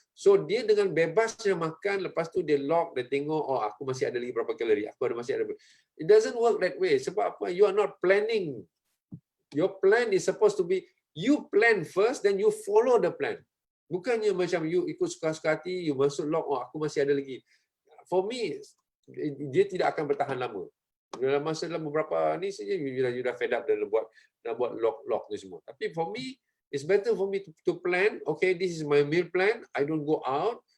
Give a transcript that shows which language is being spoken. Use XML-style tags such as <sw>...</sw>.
<ms>So dia dengan bebasnya makan, lepas tu dia lock, dia tengok, oh aku masih ada lagi berapa kalori, aku masih ada.</ms> <en>It doesn't work that way.</en> <ms>Sebab apa?</ms> <en>You are not planning. Your plan is supposed to be, you plan first, then you follow the plan.</en> <ms>Bukannya macam you ikut suka-suka hati, you masuk lock, oh aku masih ada lagi.</ms> <en>For me,</en> <ms>dia tidak akan bertahan lama. Dalam masa dalam beberapa ni saja, you dah</ms> <en>fed up</en> <ms>dan buat lock ni semua. Tapi</ms> <en>for me, it's better for me to plan, okay, this is my meal plan, I don't go out.</en>